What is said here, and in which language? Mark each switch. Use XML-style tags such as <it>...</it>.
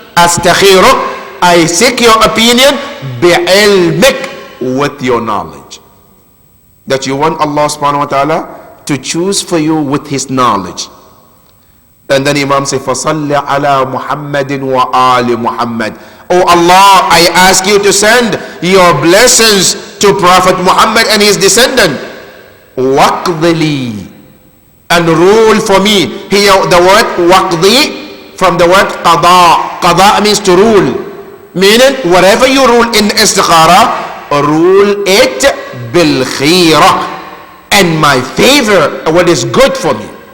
<en>Astakhiruk, I seek your opinion bi'ilmik, with your knowledge. That you want Allah subhanahu wa ta'ala to choose for you with his knowledge. And then Imam said,</en> <ar>فَصَلِّ عَلَى مُحَمَّدٍ وَآلِ مُحَمَّدٍ.</ar> <en>Oh Allah, I ask you to send your blessings to Prophet Muhammad and his descendant.</en> <ar>وَقْضِلِي,</ar> <en>and rule for me. Here the word waqdi from the word qada. Qada means to rule. Meaning whatever you rule in istikhara, rule it bil khira, and my favor, what is good for me.</en>